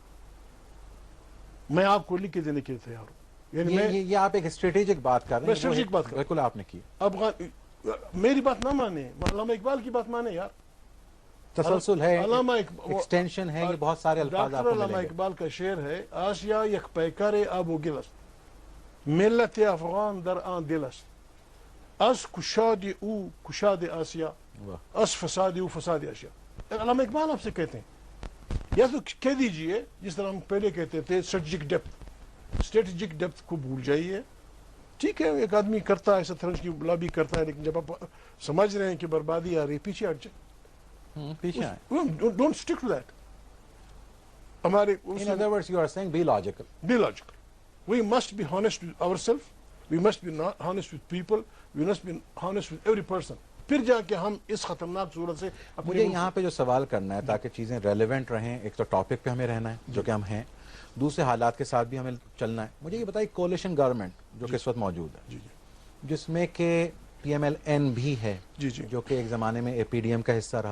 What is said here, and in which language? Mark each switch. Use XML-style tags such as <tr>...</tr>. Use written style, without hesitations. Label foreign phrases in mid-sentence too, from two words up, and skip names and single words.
<ur>میں آپ کو لکھ کے دینے کے لیے تیار ہوں. یعنی یہ آپ ایک اسٹریٹجک بات کر رہے ہیں. میں اسٹریٹجک بات کر رہا ہوں. بالکل آپ نے کی. میری بات نہ مانے, علامہ اقبال کی بات مانے یار. تسلسل ہے, ایکسٹینشن ہے, یہ بہت سارے الفاظ آپ کو علامہ اقبال کا شعر ہے,</ur> <fa>آسیا یک پیکر آب و گل است, ملت افغان در آن دل است, از کشاد او کشاد آسیا, از فساد او فساد آسیا.</fa> <ur>علامہ اقبال آپ سے کہتے ہیں, یا تو کہہ دیجئے جس طرح ہم پہلے کہتے تھے</ur> <en>strategic depth</en> <ur>کو بھول جائیے. ٹھیک ہے, ایک آدمی کرتا ہے شطرنج کی لابی کرتا ہے, لیکن جب آپ سمجھ رہے ہیں کہ بربادی آ رہی, پیچھے ہٹ جائے.</ur> <en>Don't stick to that. In other words, you are saying be logical. Be logical. We must be honest with ourselves. We must be honest with people. We must be honest with every person.</en> <ur>پھر جا کے ہم اس خطرناک صورت سے مجھے یہاں پہ جو سوال کرنا ہے تاکہ چیزیں ریلیونٹ رہیں, ایک تو ٹاپک پہ ہمیں رہنا ہے جو کہ ہم ہیں, دوسرے حالات کے ساتھ بھی ہمیں چلنا ہے. مجھے یہ بتائیے,</ur> <en>coalition government</en> <ur>جو کہ اس وقت موجود ہے, جس میں کہ پی ایم ایل این بھی ہے, جو کہ ایک زمانے میں اے پی ڈی ایم کا حصہ رہا.</ur>